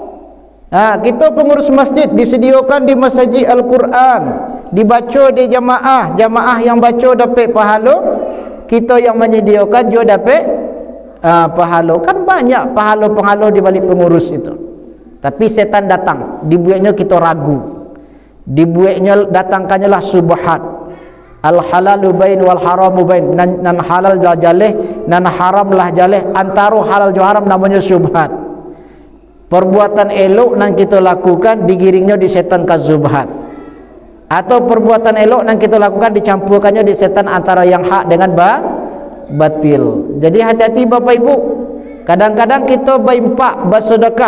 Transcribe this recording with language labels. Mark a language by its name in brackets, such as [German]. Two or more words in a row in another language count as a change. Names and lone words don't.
[Indonesian] Nah, kita pengurus masjid disediakan di masjid Al-Quran, dibaca di jamaah yang baca dapat pahala, kita yang menyediakan juga dapat pahala. Kan banyak pahala-pahala di balik pengurus itu. Tapi setan datang, dibuatnya kita ragu, dibuatnya datangkannya lah subhat. [Arabic] الحلال بين والحرام بين, [Minangkabau] nan halal jaleh, nan haram lah jaleh, [Indonesian] antara halal dan haram namanya subhat. Perbuatan elok yang kita lakukan digiringnya di setan ke subhat, atau perbuatan elok yang kita lakukan dicampurkannya di setan antara yang hak dengan batil. Jadi hati-hati Bapak Ibu. Kadang-kadang kita berimpak, bersedekah.